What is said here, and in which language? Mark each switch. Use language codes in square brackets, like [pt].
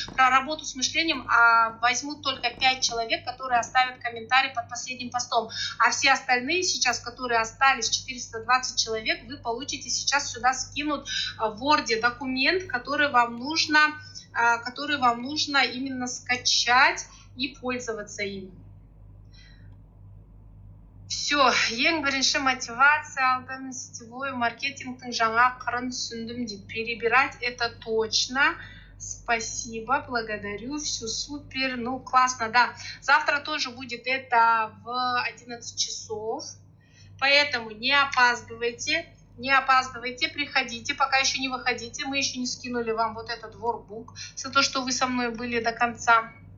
[ru] Про работу с мышлением возьмут только 5 человек, которые оставят комментарий под последним постом. А все остальные сейчас, которые остались, 420 человек, вы получите сейчас сюда скинут в Word документ, который вам нужно именно скачать и пользоваться им. [kk] Все, ең бірінші мотивация алdım, сетевой маркетингтің жаңа қырын түсіндім дейді. [ru] Перебирать это точно. Спасибо, благодарю, все супер. Ну, классно, да. Завтра тоже будет это в 11 часов. Поэтому не опаздывайте, приходите, пока еще не выходите. Мы еще не скинули вам вот этот воркбук за то, что вы со мной были до конца.